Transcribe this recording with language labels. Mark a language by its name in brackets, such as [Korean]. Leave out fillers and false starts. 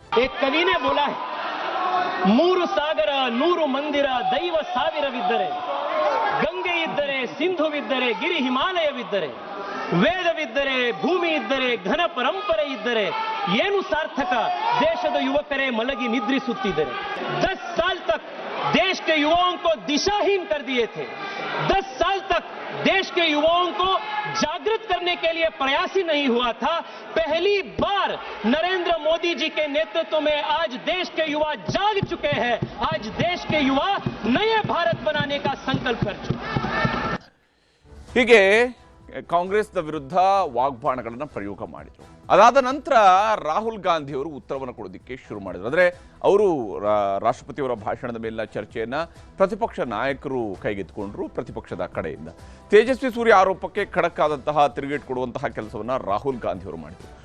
[Hindi] एक कवि ने बोला है, [Kannada] ಮೂರು ಸಾಗರ ನೂರು ಮಂದಿರ ದೈವ ಸಾವಿರವಿದ್ದರೆ, ಗಂಗೆ ಇದ್ದರೆ ಸಿಂಧುವಿದ್ದರೆ ಗಿರಿ ಹಿಮಾಲಯವಿದ್ದರೆ, ವೇದವಿದ್ದರೆ ಭೂಮಿ ಇದ್ದರೆ ಘನ ಪರಂಪರೆ ಇದ್ದರೆ ಏನು ಸಾರ್ಥಕ ದೇಶದ ಯುವಕರೇ ಮಲಗಿ ನಿದ್ರಿಸುತ್ತಿದ್ದರೆ. [Hindi] 10 साल तक देश के युवाओं को दिशाहीन कर दिए थे. 10 साल तक देश के युवाओं को जागृत करने के लिए प्रयास ही नहीं हुआ था. पहली बार नरेंद्र मोदी जी के नेतृत्व में आज देश के युवा जाग चुके हैं. आज देश के युवा नए भारत बनाने का संकल्प कर चुके हैं. [Kannada] ಹೀಗೆ ಕಾಂಗ್ರೆಸ್ನ ವಿರುದ್ಧ ವಾಗ್ಬಾಣಗಳನ್ನು ಪ್ರಯೋಗ ಮಾಡಿದರು. ಅದಾದ ನಂತರ ರಾಹುಲ್ ಗಾಂಧಿ ಅವರು ಉತ್ತರವನ್ನು ಕೊಡೋದಕ್ಕೆ ಶುರು ಮಾಡಿದರು. ಅಂದರೆ ಅವರು ರಾಷ್ಟ್ರಪತಿಯವರ ಭಾಷಣದ ಮೇಲಿನ ಚರ್ಚೆಯನ್ನು ಪ್ರತಿಪಕ್ಷ ನಾಯಕರು ಕೈಗೆತ್ತಿಕೊಂಡ್ರು. ಪ್ರತಿಪಕ್ಷದ ಕಡೆಯಿಂದ ತೇಜಸ್ವಿ ಸೂರ್ಯ ಆರೋಪಕ್ಕೆ ಖಡಕ್ ಆದಂತಹ ತಿರುಗೇಟು ಕೊಡುವಂತಹ ಕೆಲಸವನ್ನು ರಾಹುಲ್ ಗಾಂಧಿ ಅವರು ಮಾಡಿದರು.